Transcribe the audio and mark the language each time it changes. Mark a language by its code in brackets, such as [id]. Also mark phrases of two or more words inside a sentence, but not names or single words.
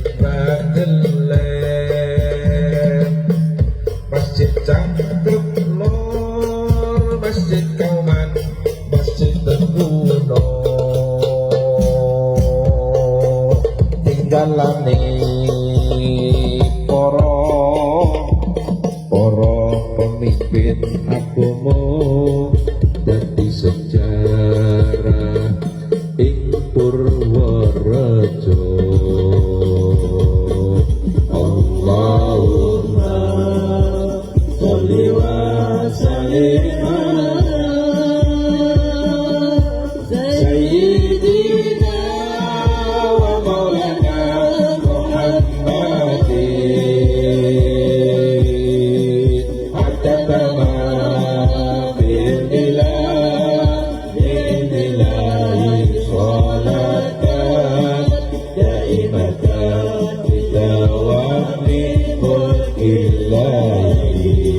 [jv] Bagelen, Masjid Cangkruk Lor, Masjid Kauman, Masjid Teguno, tinggalane para pemimpin agama dadi sejarah ing Purworejo. [ar] اللهم صل وسلم على سيدنا ومولانا محمد هادي الأمم بعلم الله صلاة دائمة بدوام الله.